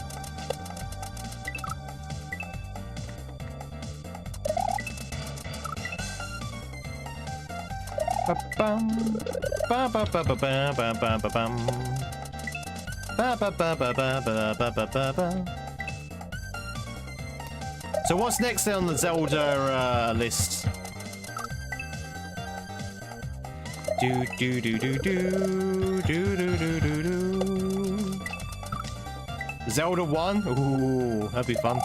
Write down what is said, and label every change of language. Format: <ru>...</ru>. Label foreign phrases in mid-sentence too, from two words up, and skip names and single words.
<en>Ba bum ba ba ba ba ba ba ba ba bum ba ba ba ba ba ba ba ba ba ba. So what's next on the Zelda list? Do do do do do do do do do do. Zelda 1? Ooh, that'd be fun.</en>